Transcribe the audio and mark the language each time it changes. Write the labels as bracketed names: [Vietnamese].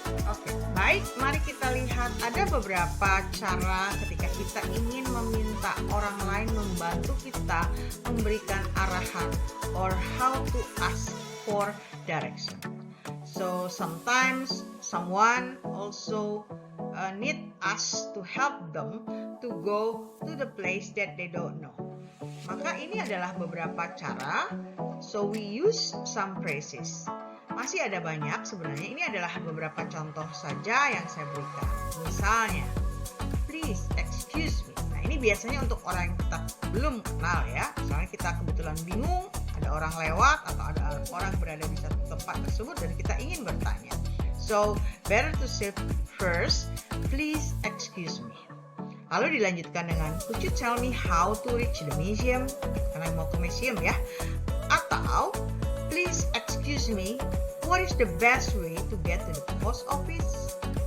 [Indonesian] Oke, baik, mari kita lihat ada beberapa cara ketika kita ingin meminta orang lain membantu kita memberikan arahan [English] or how to ask for direction. So sometimes someone also need us to help them to go to the place that they don't know. [Indonesian] Maka ini adalah beberapa cara. [English] So we use some phrases. [Indonesian] Masih ada banyak sebenarnya, ini adalah beberapa contoh saja yang saya berikan. Misalnya, [English] please excuse me. [Indonesian] Nah, ini biasanya untuk orang yang kita belum kenal ya. Misalnya kita kebetulan bingung, ada orang lewat atau ada orang berada di satu tempat tersebut dan kita ingin bertanya. [English] So, better to say first, please excuse me. [Indonesian] Lalu dilanjutkan dengan, [English] could you tell me how to reach the museum? [Indonesian] Karena mau ke museum ya. Atau, [English] please excuse me, what is the best way to get to the post office?